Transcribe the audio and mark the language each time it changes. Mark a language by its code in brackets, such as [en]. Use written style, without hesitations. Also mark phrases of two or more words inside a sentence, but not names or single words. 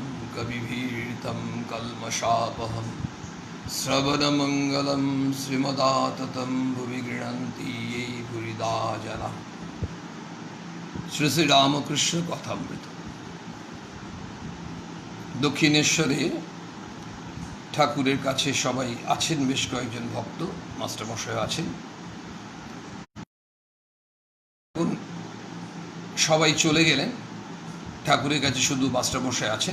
[sa] कविभिरीडितं कल्मषापहं श्रवणमङ्गलं श्रीमदाततं भुवि गृह्णन्ति ये भूरिदा जनाः। [bn] শ্রী শ্রী রামকৃষ্ণ কথামৃত। দক্ষিণেশ্বরে ঠাকুরের কাছে সবাই আছেন, বেশ কয়েকজন ভক্ত, মাস্টারমশাই আছেন। সবাই চলে গেলেন, ঠাকুরের কাছে শুধু মাস্টারমশাই আছেন।